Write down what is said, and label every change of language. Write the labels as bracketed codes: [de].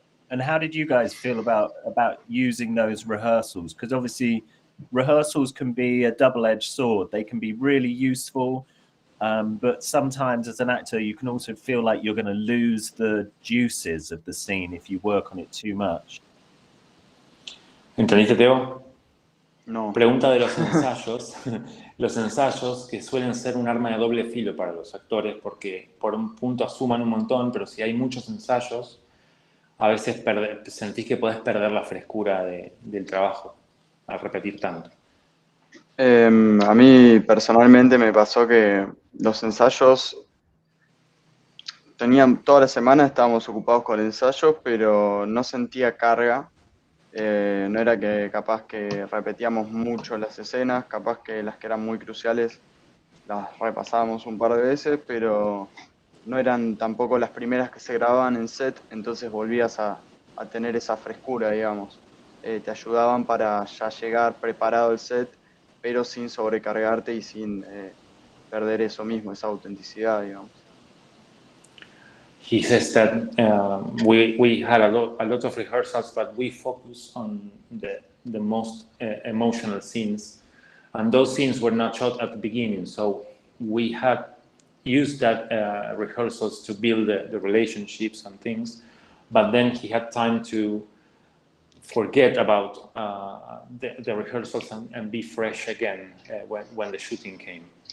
[en] And how did you guys feel about using those rehearsals? Because obviously rehearsals can be a double-edged sword. They can be really useful, but sometimes as an actor you can also feel like you're going to lose the juices of the scene if you work on it too much. [es] ¿Entendiste, Teo? No. Pregunta de los ensayos. Los ensayos, que suelen ser un arma de doble filo para los actores, porque por un punto asuman un montón, pero si hay muchos ensayos, a veces sentís que podés perder la frescura del trabajo al repetir tanto. A mí personalmente me pasó que los ensayos toda la semana estábamos ocupados con ensayos, pero no sentía carga. No era que capaz que repetíamos mucho las escenas, capaz que las que eran muy cruciales las repasábamos un par de veces, pero no eran tampoco las primeras que se grababan en set, entonces volvías a tener esa frescura, digamos. Te ayudaban para ya llegar preparado al set, pero sin sobrecargarte y sin perder eso mismo, esa autenticidad, digamos. [en] He says that we had a lot of rehearsals, but we focus on the most emotional scenes, and those scenes were not shot at the beginning, so we had used that rehearsals to build the relationships and things, but then he had time to forget about the rehearsals and be fresh again when the shooting came.